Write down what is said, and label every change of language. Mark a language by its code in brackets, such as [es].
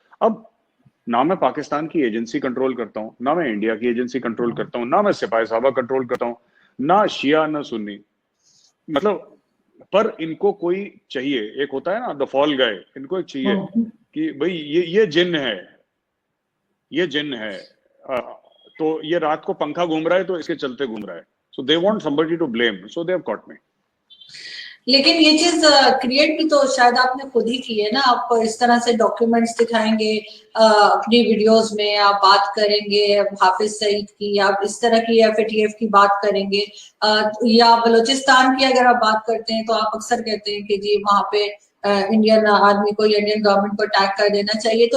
[ur] اب نہ میں پاکستان کی ایجنسی کنٹرول کرتا ہوں, نہ میں انڈیا کی ایجنسی کنٹرول کرتا ہوں, نہ میں سپاہی صحابہ کنٹرول کرتا ہوں, نہ شیعہ نہ سنی. مطلب پر ان کو کوئی چاہیے, ایک ہوتا ہے نا [en] the fall guy, [ur] ان کو ایک چاہیے کہ بھئی یہ جن ہے, یہ جن ہے, تو یہ رات کو پنکھا گھوم رہا ہے تو اس کے چلتے گھوم رہا ہے. [en] So they want somebody to blame, so they have caught me. [ur] لیکن یہ چیز کریٹ بھی تو شاید آپ نے خود ہی کی ہے نا, آپ اس طرح سے ڈاکیومنٹس دکھائیں گے اپنی ویڈیوز میں, آپ بات کریں گے حافظ سعید کی, آپ اس طرح کی FATF کی بات کریں گے, یا بلوچستان کی اگر آپ بات کرتے ہیں تو آپ اکثر کہتے ہیں کہ جی وہاں پہ انڈین آرمی کو یا انڈین گورنمنٹ کو اٹیک کر دینا چاہیے.